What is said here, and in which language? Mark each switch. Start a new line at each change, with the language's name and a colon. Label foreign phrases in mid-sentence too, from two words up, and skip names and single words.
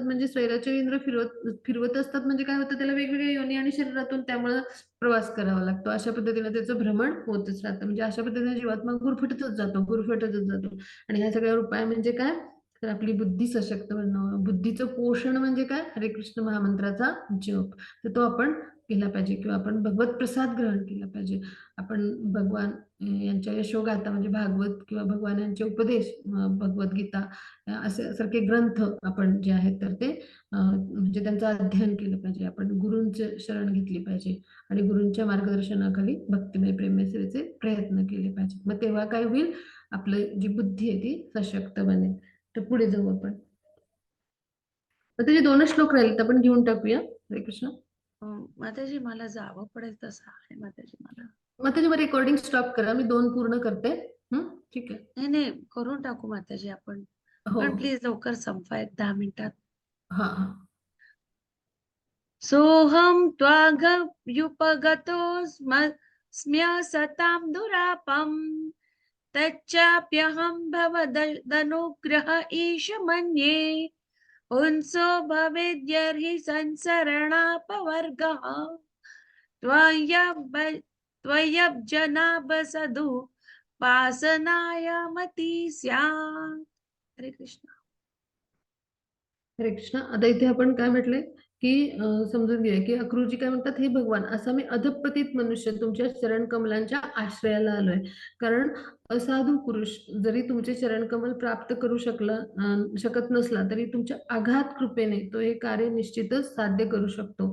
Marathi: म्हणजे स्वैराचे इंद्र फिरवत फिरवत असतात. म्हणजे काय होतं, त्याला वेगवेगळ्या योनी आणि शरीरातून त्यामुळे प्रवास करावा लागतो. अशा पद्धतीने त्याचं भ्रमण होतच राहतं. म्हणजे अशा पद्धतीने जीवात्मा गुरफटतच जातो. आणि ह्या सगळ्यावर उपाय म्हणजे काय, तर आपली बुद्धी सशक्त बनवणं. बुद्धीचं पोषण म्हणजे काय, हरे कृष्ण महामंत्राचा जप. तर तो आपण केला पाहिजे किंवा आपण भगवत प्रसाद ग्रहण केला पाहिजे. आपण भगवान यांच्या यशोगाथा म्हणजे भागवत किंवा भगवान यांचे उपदेश, भगवद्गीता असे सारखे ग्रंथ आपण जे आहेत तर ते म्हणजे त्यांचं अध्ययन केलं पाहिजे. आपण गुरूंचे शरण घेतली पाहिजे आणि गुरूंच्या मार्गदर्शनाखाली भक्तिमय प्रेमसेवेचे प्रयत्न केले पाहिजे. मग तेव्हा काय होईल, आपलं जी बुद्धी आहे ती सशक्त बनेल. तर पुढे जाऊ आपण. तर त्याचे 2च श्लोक राहिले, आपण घेऊन टाकूया. हरे कृष्ण. माताजी मला जावं पडेल तसं आहे माताजी मला. मग त्याची
English: recording stop
Marathi: करा, मी 2 पूर्ण करते. ठीक आहे. नाही नाही करून टाकू माताजी आपण, हो पण हो. प्लीज लवकर संपवा 10 मिनिटात. हा हा.
Sanskrit: सोहम त्वागयुपगतोऽस्म्य सतां दुरापम् तच्चाप्यहं भवदनुग्रह ईश मन्ये पुंसो भवेद्यर्हि संसरणापवर्गः त्वय्यब्जनाभसदु वासनाय मती स्यात्.
Marathi: हरे कृष्ण. हरे कृष्ण. आता इथे आपण काय म्हटलंय की समजून घ्या की अक्रूरजी काय म्हणतात, हे भगवान, असा मी अधपतित मनुष्य तुमच्या चरण कमलांच्या आश्रयाला आलोय. कारण असाधू पुरुष जरी तुमचे चरण कमल प्राप्त करू शकत नसला तरी तुमच्या अगाध कृपेने तो हे कार्य निश्चितच साध्य करू शकतो.